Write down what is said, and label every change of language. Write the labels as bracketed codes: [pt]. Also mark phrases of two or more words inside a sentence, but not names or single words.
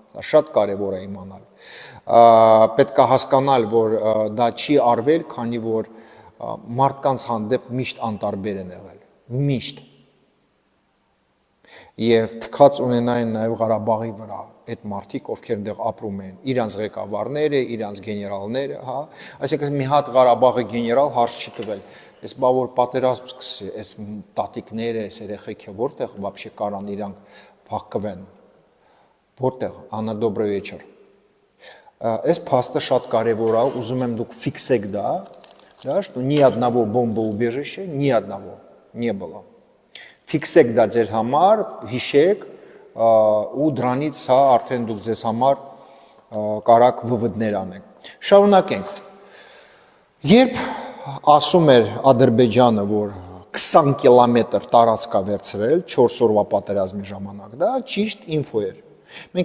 [hy] Պետք է հասկանալ, որ դա չի արվել, քանի որ մարդկանց հանդեպ միշտ անտարբեր են եղել, միշտ։ Եվ թքած ունենային նաև Ղարաբաղի վրա այդ մարդիկ, ովքեր այնտեղ ապրում են, իրանց ղեկավարները, իրանց գեներալները, հա, այսինքն մի հատ Ղարաբաղի գեներալ հարց չի տվել, այս բա որ պատերազմ սկսի, այս տատիկները, այս երեխեքը որտեղ вообще կարան իրանք փախկվեն, որտեղ, Աննա [ru] добрый вечер։ [hy] Այս փաստը շատ կարևոր է, ուզում եմ դուք ֆիքսեք դա, [ru] что ни одного бомбоубежища, ни одного не было։ [hy] Ֆիքսեք դա ձեր համար, հիշեք, ու դրանից հա արդեն դուք ձեզ համար կարակ վվդներ անեք։ Շարունակենք։ Երբ ասում էր Ադրբեջանը, որ 20 կիլոմետր տարածք է վերցրել 4 օրվա պատերազմի ժամանակ, դա ճիշտ ինֆո էր։ Մենք